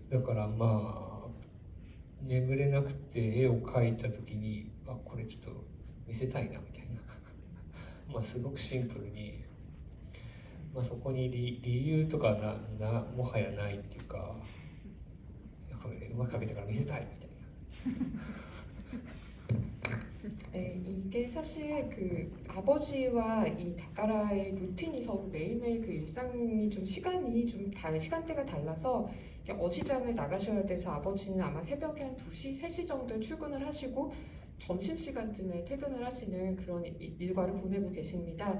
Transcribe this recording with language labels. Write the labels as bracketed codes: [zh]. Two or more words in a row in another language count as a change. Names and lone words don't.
[ja] だから眠れなくて絵を描いた時にこれちょっと見せたいなみたいなすごくシンプルに、そこに理由とかもはやないっていうか、これうまく描けたから見せたいみたいな。 [ko] 네, 이게 사실 그 아버지와 이 다카라의 루틴이 서로 매일매일 그 일상이 좀 시간대가 달라서 어시장을 나가셔야 돼서 아버지는 아마 새벽에 한 2시, 3시 정도에 출근을 하시고 점심시간쯤에 퇴근을 하시는 그런 일과를 보내고 계십니다.